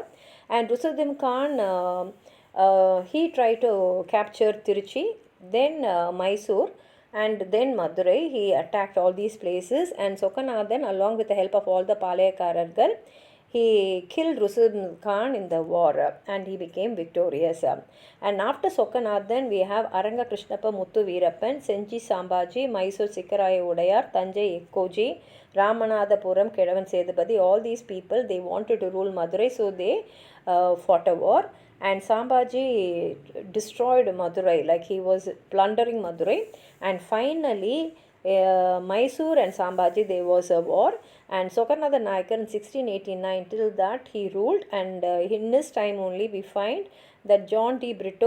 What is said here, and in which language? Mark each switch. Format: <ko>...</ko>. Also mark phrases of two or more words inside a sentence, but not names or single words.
<en>And Rusuddin Khan, he tried to capture Tiruchi, then Mysore, and then Madurai. He attacked all these places, and Sokanathan, along with the help of all the Palayakarargal, he killed Rusuddin Khan in the war, and he became victorious. And after Sokanathan, we have Aranga Krishnappa Muthu Veerappan, Senchi Sambaji, Mysore Sikkaraya Udayar, Tanjai Ekkoji, Ramanathapuram Kedavan Sedupati. All these people, they wanted to rule Madurai, so they fought a war. And Sambaji destroyed Madurai, like he was plundering Madurai. And finally, Mysore and Sambaji, there was a war. And Sokanatha Nayakar in 1689, till that he ruled, and in his time only we find that John D.</en>